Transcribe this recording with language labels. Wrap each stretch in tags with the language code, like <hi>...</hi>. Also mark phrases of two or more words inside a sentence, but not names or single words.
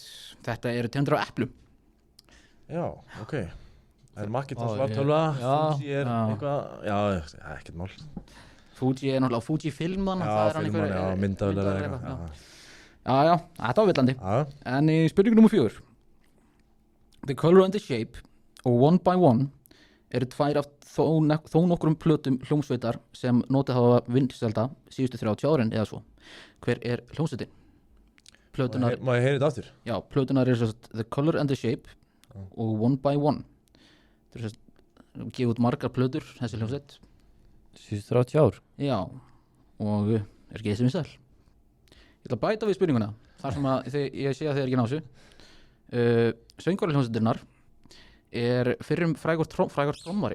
<is>Þetta eru tegundir af eplum. Já, ok. Það er Macintosh Ó, var ég- tölva, já. Fuji er Já. eitthvað, já, ekkert mál. Fuji er náttúrulega Fuji film þannig að það Já, er hann filman, já, myndavélar eða myndavélar, eitthvað. já. Já, þetta var villandi. Já, En í spurningu nummer 4. The Color and the Shape og One by One eru 2 af þó nokkrum plötum hljómsveitar sem notið hafa vinsælda síðustu 30 árin eða svo. Hver er hljómsveitin? Plötunar, má ég heyra þetta aftur? já, plötunar eru The Color and the Shape og One by One. Það eru gefið út margar plötur, þessi hljómsveit. Síðust 30 ár. Já, og er ekki þessi vinsæl. Ég ætla að bæta við spurninguna þar sem að ég sé að þið er ekki ná þessu. Söngvari hljómsveitirnar er fyrrum frægur trommari.</is>